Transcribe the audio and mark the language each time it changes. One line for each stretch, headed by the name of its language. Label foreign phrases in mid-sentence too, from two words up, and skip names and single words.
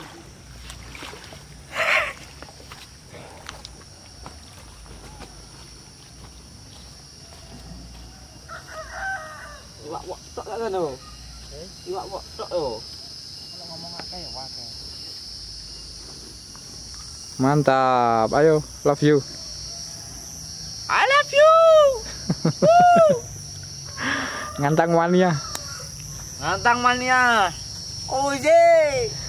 Javanese: Iwak wok tok gak ngono. Iwak wok tok yo. Kalau ngomong akeh ya akeh.
Indonesian: Mantap. Ayo,
English: love you. I love you.
Javanese: Ngantang mania. Ngantang mania. Oh ye.